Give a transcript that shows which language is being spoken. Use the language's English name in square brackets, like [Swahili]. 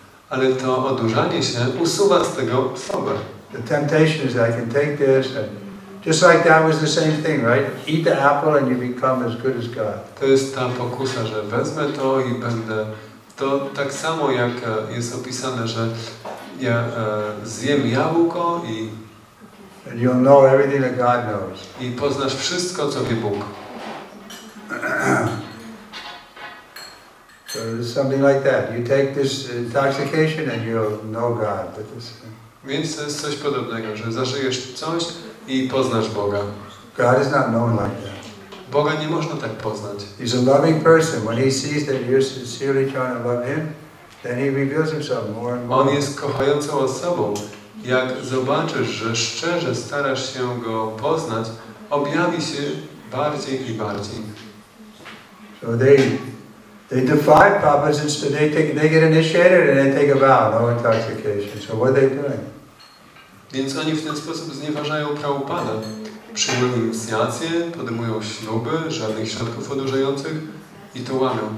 [Polish] Ale to odurzanie się usuwa z tego osobę. [English] The temptation is I can take this and just like that was the same thing, right? Eat the apple and you become as good as God. [Polish] To jest ta pokusa, że wezmę to i będę. To tak samo jak jest opisane, że ja zjem jabłko [English] And you'll know everything that God knows. [Polish] I poznasz wszystko, co wie Bóg. [English] So it's something like that. You take this intoxication and you'll know God. [Polish] Więc to jest coś podobnego, że zażyjesz coś i poznasz Boga. [English] God is not known like that. [Polish] Boga nie można tak poznać. [English] He's a loving person. When he sees that you're sincerely trying to love him, then he reveals himself more and more. [Polish] On jest kochającą osobą. Jak zobaczysz, że szczerze starasz się Go poznać, objawi się bardziej i bardziej. [English] So they defy Prabhupada instead. They get initiated and they take a vow, no intoxication. So what are they doing? [Polish] Więc oni w ten sposób znieważają Prabhupada. Przyjmują inicjację, podejmują śluby, żadnych środków odurzających i to łamią.